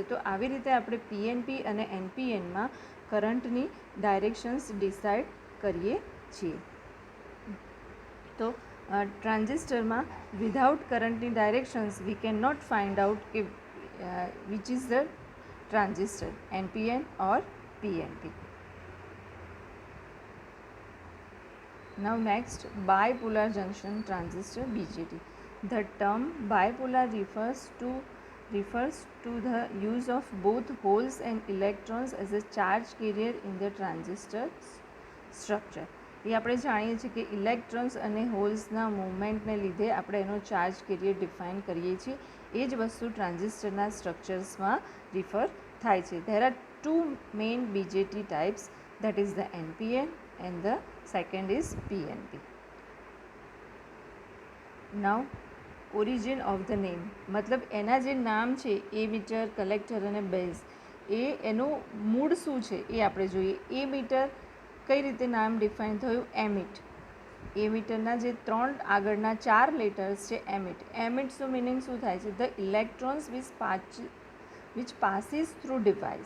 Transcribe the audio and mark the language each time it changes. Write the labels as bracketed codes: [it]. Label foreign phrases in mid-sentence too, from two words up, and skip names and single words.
[gu] તો આવી રીતે આપણે પીએનપી અને એનપીએનમાં કરંટની ડાયરેક્શન્સ ડિસાઇડ કરીએ છીએ. તો ટ્રાન્ઝિસ્ટરમાં [en] without current directions we can not find out કે which is the transistor, NPN or PNP. Now next, bipolar junction transistor BJT. The term bipolar refers to the use of both holes and electrons as a charge carrier in the transistor structure. [gu] એ આપણે જાણીએ છીએ કે ઇલેક્ટ્રોન્સ અને હોલ્સના મૂવમેન્ટને લીધે આપણે એનો [en] charge carrier [gu] ડિફાઇન કરીએ છીએ. એ જ વસ્તુ ટ્રાન્ઝિસ્ટરના સ્ટ્રક્ચર્સમાં રિફર થાય છે. [en] There are two main BJT types, that is the NPN and the second is PNP. Now origin of the name, [gu] મતલબ એના જે નામ છે એમીટર, કલેક્ટર અને બેઝ, એનું મૂળ શું છે એ આપણે જોઈએ. એ મીટર કઈ રીતે નામ ડિફાઇન થયું, એમિટ. એમીટરના જે ત્રણ આગળના ચાર લેટર્સ છે એમિટ. એમિટ્સનું મિનિંગ શું થાય છે, [en] the electrons which passes through device.